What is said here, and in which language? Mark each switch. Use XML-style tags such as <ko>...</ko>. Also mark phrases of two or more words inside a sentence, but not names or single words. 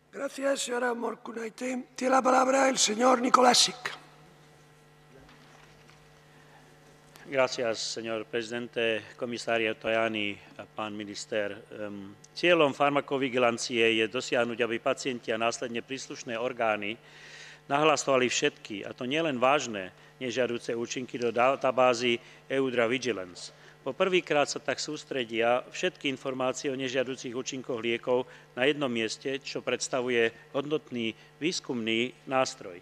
<es>Gracias, señora Morkunaite. Tiene la palabra el señor Mikolášik. Gracias, señor presidente,</es> <sk>komisária Tajani a pán minister. Cieľom farmakovigilancie je dosiahnuť, aby pacienti a následne príslušné orgány nahlasovali všetky, a to nielen vážne, nežiaduce účinky do databázy EUDRA Vigilance. Po prvýkrát sa tak sústredia všetky informácie o nežiaducich účinkoch liekov na jednom mieste, čo predstavuje hodnotný výskumný nástroj.</sk>